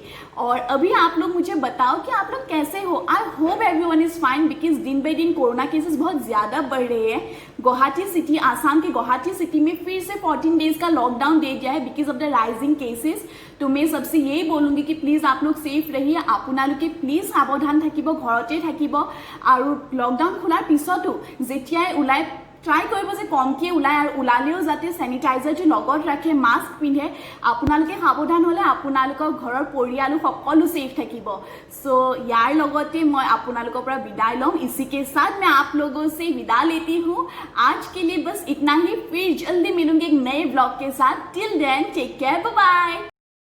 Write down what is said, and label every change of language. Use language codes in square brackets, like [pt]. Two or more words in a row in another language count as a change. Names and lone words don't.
[hi] और अभी आप लोग मुझे बताओ कि आप लोग कैसे हो। [en] I hope everyone is fine because [hi] दिन बाई दिन [en] corona cases [hi] बहुत ज़्यादा बढ़ रहे हैं। गुवाहाटी सिटी, आसाम के गुवाहाटी सिटी में फिर से 14 डेज़ का लॉकडाउन दे दिया है [en] because of the rising cases. [hi] तो मैं सबसे यही बोलूँगी कि प्लीज़ आप लोग सेफ रहिए। [as] আপোনালোকে প্লিজ সাৱধান থাকিব, ঘৰতে থাকিব। আৰু লকডাউন খোলাৰ পিছতো যেতিয়াই ওলাই ট্ৰাই কৰিব যে কমকৈ ওলায় আৰু ওলালেও যাতে চেনিটাইজাৰটো লগত ৰাখে, মাস্ক পিন্ধে। আপোনালোকে সাৱধান হ'লে আপোনালোকৰ ঘৰৰ পৰিয়ালো সকলো सेफ থাকিব। सो यार লগতে মই আপোনালোকৰ পৰা বিদায় লম। [hi] इसी के साथ मैं आप लोगों से विदा लेती हूँ। आज के लिए बस इतना ही। फिर जल्दी मिलूंगी एक नए ब्लॉग के साथ। [en] till then take care, bye bye.